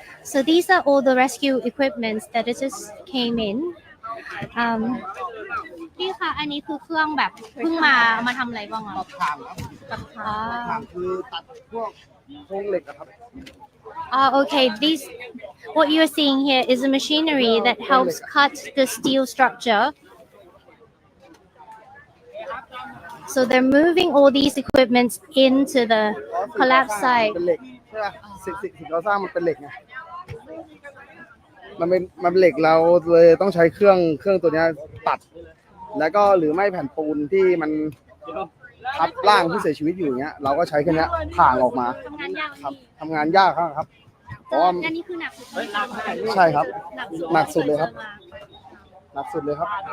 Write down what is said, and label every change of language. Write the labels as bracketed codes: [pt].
[en] So these are all the rescue equipments that just came in. [th] พี่คะอันนี้คือเครื่องแบบเพิ่งมาเอามาทำอะไรบ้างอ่ะ ตัดถ่างครับตัดถ่างคือตัดพวกโครงเหล็กอะครับ [en] Okay, these what you're seeing here is a machinery that helps cut the steel structure. So they're moving all these equipments into the collapse site. [th] เป็นเหล็กใช่ป่ะสิ่งเราสร้างมันเป็นเหล็กไงมันเป็นเหล็กเราเลยต้องใช้เครื่องตัวนี้ตัดแล้วก็หรือไม่แผ่นปูนที่มันทับร่างผู้เสียชีวิตอยู่อย่างเงี้ยเราก็ใช้แค่นี้ถ่างออกมาครับทำงานยากครับเพราะว่าอันนี้คือหนักสุดใช่ครับหนักสุดเลยครับหนักสุดเลยครับ